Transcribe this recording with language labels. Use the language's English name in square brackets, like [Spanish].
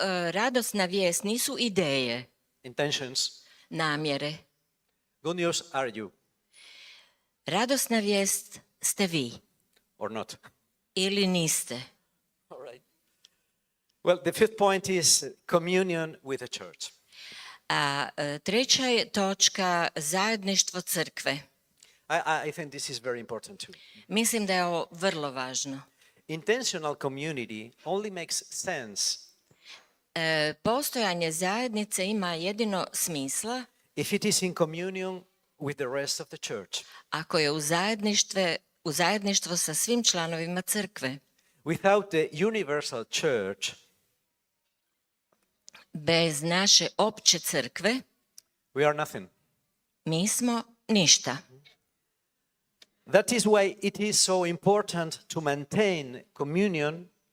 [Croatian] Radosna vijest nisu ideje, [English] intentions. [Croatian] namjere. [English] Good news are you [Croatian] Radosna vijest ste vi [English] or not. [Croatian] ili niste. [English] All right. Well, the fifth point is communion with the church. [Croatian] A treća je točka zajedništvo crkve. [English] I think this is very important too. [Croatian] Mislim da je ovo vrlo važno. [English] Intentional community only makes sense [Croatian] Postojanje zajednice ima jedino smisla [English] if it is in communion with the rest of the church. [Croatian] ako je u zajedništvo sa svim članovima crkve. [English] Without the universal church, [Croatian] Bez naše opće crkve [English] we are nothing. [Croatian] mi smo ništa. [English] That is why it is so important to maintain communion